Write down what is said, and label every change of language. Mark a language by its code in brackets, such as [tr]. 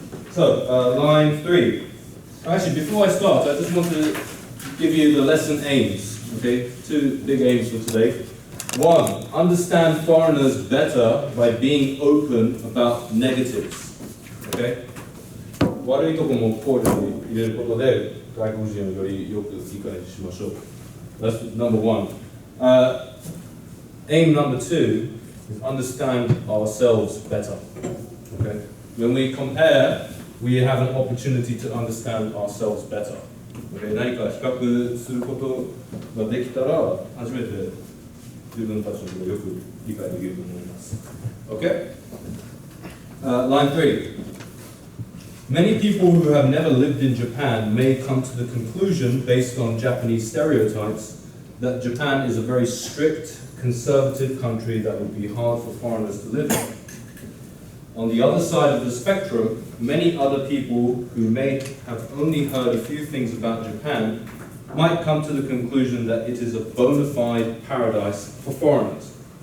[en] So, line 3. Actually, before I start, I just want to give you the lesson aims. Okay, 2 big aims for today. 1, understand foreigners better by being open about negatives. Okay? [ja] 悪いところも考慮に入れることで、外国人をよりよく理解しましょう。 [en] That's number 1. Aim number 2 is understand ourselves better. Okay? When we compare, we have an opportunity to understand ourselves better. Okay? [ja] 何か比較することができたら、初めて自分たちのことをよく理解できると思います。 [en] Okay? Line 3. Many people who have never lived in Japan may come to the conclusion, based on Japanese stereotypes, that Japan is a very strict, conservative country that would be hard for foreigners to live in. On the other side of the spectrum, many other people who may have only heard a few things about Japan might come to the conclusion that it is a bona fide paradise for foreigners.